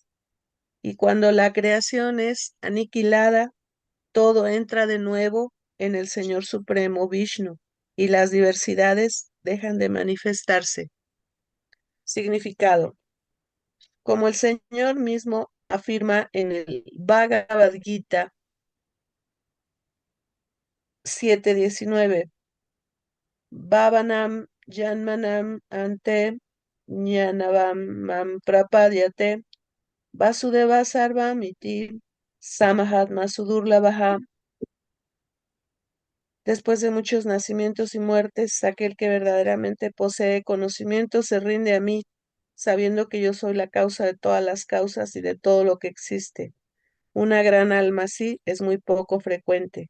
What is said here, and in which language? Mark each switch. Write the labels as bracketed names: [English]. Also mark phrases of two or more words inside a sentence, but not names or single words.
[Spanish] Y cuando la creación es aniquilada, todo entra de nuevo en el Señor Supremo Vishnu y las diversidades dejan de manifestarse. Significado. Como el Señor mismo afirma en el Bhagavad Gita 7:19, [Sanskrit] Bhavanam Janmanam Ante Jnanavam Mam Prapadyate Vasudeva Sarvamiti Samahatma Sudurlabha. [Spanish] Después de muchos nacimientos y muertes, aquel que verdaderamente posee conocimiento se rinde a mí, sabiendo que yo soy la causa de todas las causas y de todo lo que existe. Una gran alma así es muy poco frecuente.